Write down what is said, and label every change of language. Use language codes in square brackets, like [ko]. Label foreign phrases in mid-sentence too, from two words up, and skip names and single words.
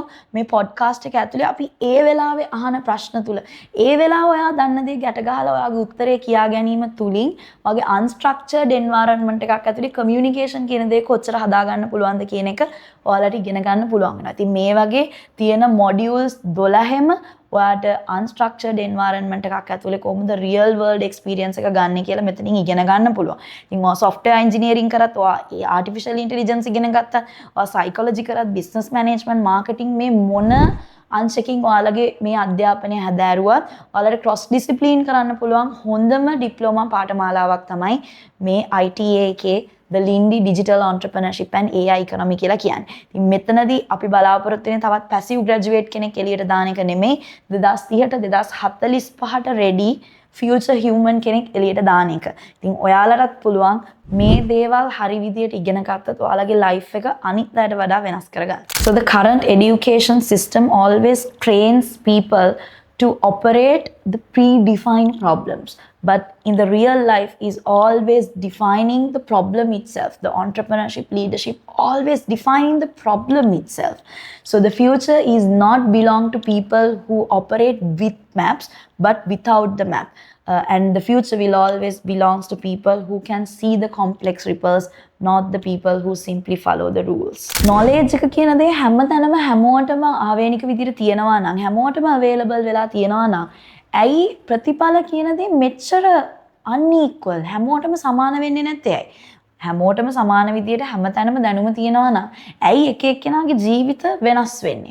[si] මේ පොඩ්කාස්ට් එක ඇතුලේ අපි ඒ වෙලාවේ අහන ප්‍රශ්න තුල ඒ වෙලාව ඔයා දන්න දේ ගැට ගහලා ඔයාගේ උත්තරේ කියා ගැනීම තුලින් ඔයාගේ [en] unstructured environment [si] එකක් ඇතුලේ communication කියන දේ කොච්චර හදා ගන්න පුළුවන්ද කියන එක ඔයාලට ඉගෙන ගන්න පුළුවන් වෙනවා. ඉතින් මේ වගේ තියෙන modules 12ෙම ඔයාට [en] unstructured environment [si] එකක් ඇතුලේ කොහොමද [en] real world experience [si] එක ගන්න කියලා මෙතනින් ඉගෙන ගන්න පුළුවන්. ඉතින් ඔයා [en] software engineering [si] කරත් ඔයා [en] artificial intelligence [si] ඉගෙන ගත්තා. ඔයා psychology කරත් [en] business management marketing [si] මේ මොන අංශකින් ඔයාලගේ මේ අධ්‍යාපනය හැදෑරුවත් ඔයාලට [en] cross discipline [si] කරන්න පුළුවන් හොඳම ඩිප්ලෝමා පාඨමාලාවක් තමයි මේ ITA එකේ [en] the Lindy digital entrepreneurship and AI economy [si] කියලා කියන්නේ. ඉතින් මෙතනදී අපි බලාපොරොත්තු වෙන තවත් [en] passive graduate [si] කෙනෙක් එළියට දාන එක නෙමෙයි 2030ට 2045ට [en] ready future human [si] කෙනෙක් එළියට දාන එක. ඉතින් ඔයාලටත් පුළුවන් මේ දේවල් හරි විදියට ඉගෙන ගත්තොත් ඔයාලගේ life එක අනිත් අයට වඩා වෙනස් කරගන්න. [en] So the current education system always trains people to operate the predefined problems. But in the real life is always defining the problem itself. The entrepreneurship, leadership, always defining the problem itself. So the future is not belong to people who operate with maps, but without the map. And the future will always belongs to people who can see the complex ripples, not the people who simply follow the rules. [si] Knowledge එක කියන දේ හැමතැනම හැමෝටම ආවේනික විදිහට තියෙනවා නම් හැමෝටම available වෙලා තියෙනවා නම් ඇයි ප්‍රතිඵල කියන දේ මෙච්චර unequal හැමෝටම සමාන වෙන්නේ නැත්තේ ඇයි? හැමෝටම සමාන විදියට හැමතැනම දැනුම තියෙනවා නම් ඇයි එක එක්කෙනාගේ ජීවිත වෙනස් වෙන්නේ?